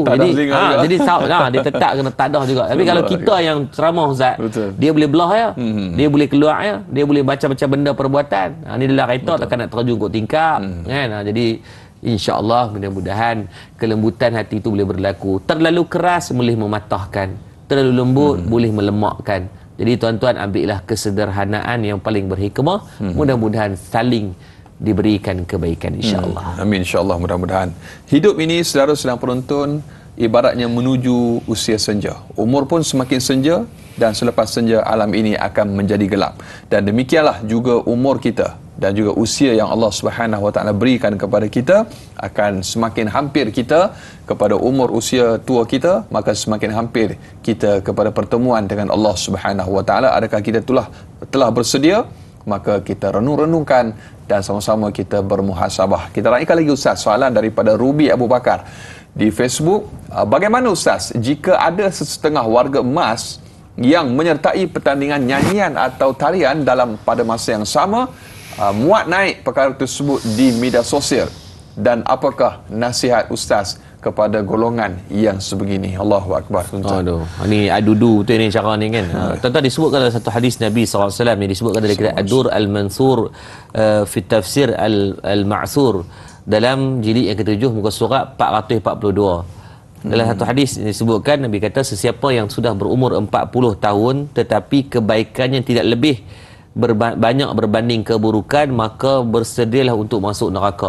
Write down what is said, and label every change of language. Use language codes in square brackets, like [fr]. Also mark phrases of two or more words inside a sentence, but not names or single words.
[ms] Jadi dia tetap kena tadah juga. Tapi kalau kita yang ceramah Ustaz, dia boleh belah ya, dia boleh keluar ya, dia boleh baca macam benda perbuatan. Ni dalam kereta takkan nak terjun kot tingkap, kan. Jadi [ar] إن شاء الله [ms] mudah-mudahan kelembutan hati itu boleh berlaku. Terlalu keras boleh mematahkan, terlalu lembut boleh melemakkan. Jadi tuan-tuan, ambillah kesederhanaan yang paling berhikmah. Mudah-mudahan saling diberikan kebaikan, [ar] إن شاء الله. [ms] Amin, [ar] إن شاء الله, [ms] mudah-mudahan. Hidup ini, saudara sedang penonton, ibaratnya menuju usia senja. Umur pun semakin senja, dan selepas senja alam ini akan menjadi gelap. Dan demikianlah juga umur kita dan juga usia yang Allah [ar] سبحانه وتعالى [ms] berikan kepada kita akan semakin hampir kita kepada umur usia tua kita, maka semakin hampir kita kepada pertemuan dengan Allah [ar] سبحانه وتعالى. [ms] Adakah kita telah bersedia? Maka kita renung-renungkan dan sama-sama kita bermuhasabah. Kita raikan lagi Ustaz soalan daripada Ruby Abu Bakar di Facebook. Bagaimana Ustaz jika ada sesetengah warga emas yang menyertai pertandingan nyanyian atau tarian pada masa yang sama, muat naik perkara tersebut di media sosial, dan apakah nasihat Ustaz kepada golongan yang sebegini? [ar] الله أكبر. [ms] Aduh, ni adudu tu ni cara ni, kan. Tuan-tuan, disebutkan dalam satu hadis Nabi SAW yang disebutkan dalam kitab Ad-Dur Al-Mansur fi Tafsir Al-Ma'sur dalam jilid yang ke-7 muka surat 442. Dalam satu hadis disebutkan, Nabi kata sesiapa yang sudah berumur 40 tahun tetapi kebaikannya tidak lebih banyak berbanding keburukan, maka bersedialah untuk masuk neraka.